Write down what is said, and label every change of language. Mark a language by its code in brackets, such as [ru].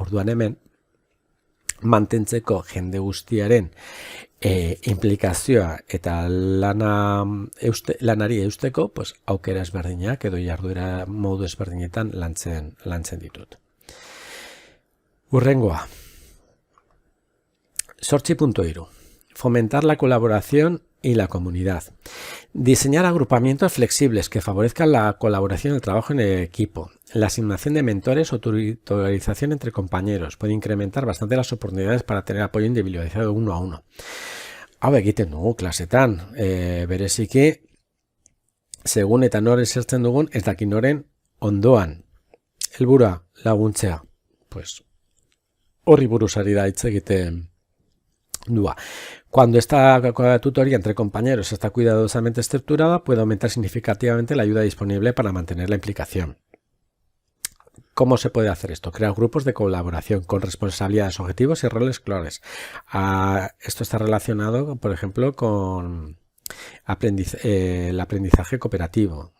[eu] Orduan hemen mantentzeko jende guztiaren implikazioa eta lanari eusteko, pues, aukera ezberdinak edo jarduera modu ezberdinetan lantzen ditut. Hurrengoa. 8.3. [es] Fomentar la colaboración y la comunidad. Diseñar agrupamientos flexibles que favorezcan la colaboración y el trabajo en el equipo. La asignación de mentores o tutorización entre compañeros puede incrementar bastante las oportunidades para tener apoyo individualizado uno a uno. [eu] Hau egiten dugu klasetan, bereziki, segun eta nor esertzen dugun, ez dakin noren ondoan. Helburua laguntzea, pues, horri buruz ari da hitz egiten dua. [es] Cuando esta tutoría entre compañeros está cuidadosamente estructurada, puede aumentar significativamente la ayuda disponible para mantener la implicación. ¿Cómo se puede hacer esto? Crear grupos de colaboración con responsabilidades, objetivos y roles claros. Esto está relacionado, por ejemplo, con el aprendizaje cooperativo.